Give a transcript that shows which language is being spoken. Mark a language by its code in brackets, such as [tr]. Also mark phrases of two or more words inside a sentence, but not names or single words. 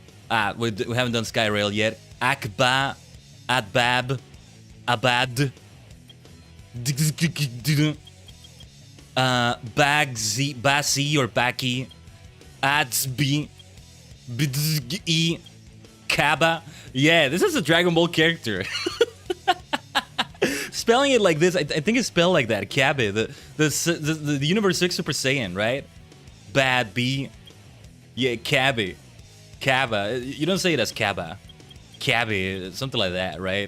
[en] We haven't done Skyrail yet. Akba. Adbab. Abad. Bagzi. Basi or Baki. Adsbi. Bdzgi. Kaba. Yeah, this is a Dragon Ball character. Spelling it like this, I think it's spelled like that. Kabe, the Universe 6 Super Saiyan, right? Bad B. Yeah, Cabby. Cabba. You don't say it as Cabba. Cabby, something like that, right?